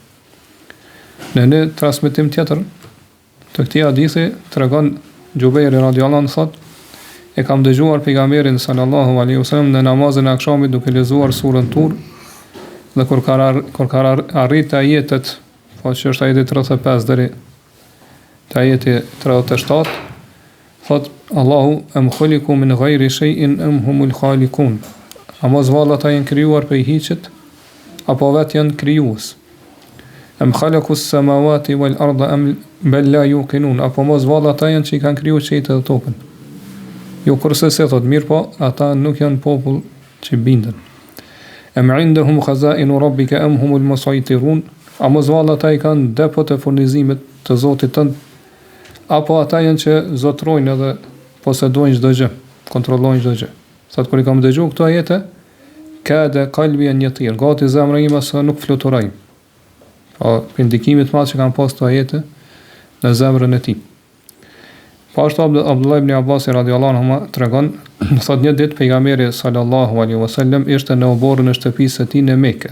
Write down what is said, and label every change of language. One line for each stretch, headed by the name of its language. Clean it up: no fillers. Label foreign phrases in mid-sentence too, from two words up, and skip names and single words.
Albanian: Në një transmetim tjetër të këtij hadithi tregon Jubairi
Arabic: رضي الله عنه
Albanian: thotë: e kam dëgjuar pejgamberin
Arabic: صلى الله عليه وسلم
Albanian: në namazin e akşamit duke lexuar surën Tur, dhe kur ka arrit ajetet, po që është ajeti 35 deri te ajeti 37, thot Allahu
Arabic: أم خلقوا من غير شيء أم هم الخالقون.
Albanian: A mos valla ata janë krijuar prej hiçit apo vetë janë krijues?
Arabic: أم خلقوا السماوات والأرض أم بل لا يوقنون.
Albanian: Apo mos valla ata janë që i kanë krijuar qiejt dhe tokën? Jo, kurse se thot mirë, po ata nuk janë popull që bindën.
Arabic: أم عندهم خزائن ربك أم هم المسيطرون.
Albanian: A mos valla ata i kanë depot e furnizimit të Zotit tënd, apo ata janë që zotrojnë edhe posedojnë çdo gjë, kontrollojnë çdo gjë. Sot kur i kam dëgjuar këto ajete,
Arabic: كاد قلبي أن يطير,
Albanian: gati zemra ime sa nuk fluturoj. Po për ndikimin e madh që kanë pas këto ajete në zemrën e tij. Po ashtu Abdullah ibn Abbas
Arabic: رضي الله عنه
Albanian: tregon, thotë një ditë pejgamberi
Arabic: صلى الله عليه وسلم
Albanian: ishte në oborrin e shtëpisë së tij në Mekë.